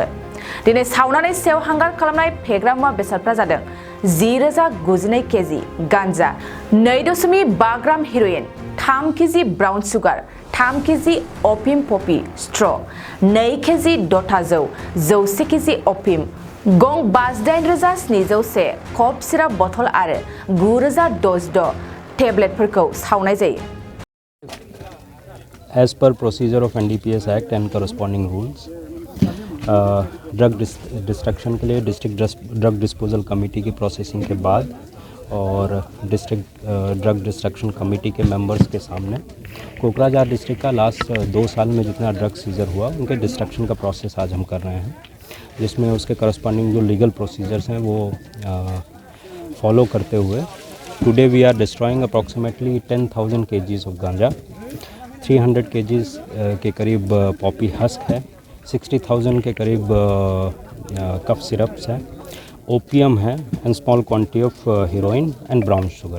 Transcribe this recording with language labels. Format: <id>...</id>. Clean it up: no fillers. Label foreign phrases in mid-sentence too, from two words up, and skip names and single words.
<brx>दिनै सावनानै सेवहांगार खालामनाय फेग्रा मुवा बेसादफ्रा जादों 10,092 केजि गांजा, 2.5 ग्राम हेरोइन, 3 केजि ब्राउन सुगार, 3 केजि ओपियम पपि स्ट्र, 2 केजि डटा जौ, 100 केजि ओपियम, गं 58,701 कप सिराप बथल आरो 9,066 टेब्लेटफोरखौ सावनाय जायो।</brx> <en>As per procedure of NDPS Act and corresponding rules, drug destruction</en> <hi>के लिए</hi> <en>district drug disposal committee</en> <hi>की प्रोसेसिंग के बाद और डिस्ट्रिक्ट</hi> <en>drug destruction committee</en> <hi>के मेंबर्स के सामने कोकराझार डिस्ट्रिक्ट का लास्ट 2 साल में जितना</hi> <en>drug seizure</en> <hi>हुआ उनके डिस्ट्रक्शन का प्रोसेस आज हम कर रहे हैं, जिसमें उसके करस्पॉन्डिंग जो</hi> <en>legal procedures</en> <hi>हैं वो फॉलो करते हुए</hi> <en>today we are destroying approximately 10,000 kgs of ganja,</en> <hi>300 kgs के करीब</hi> <en>poppy husk</en> <hi>है, 60,000 के करीब</hi> <en>cough syrups</en> <hi>है, ओपियम है</hi> <en>and small quantity of heroin and brown sugar.</en>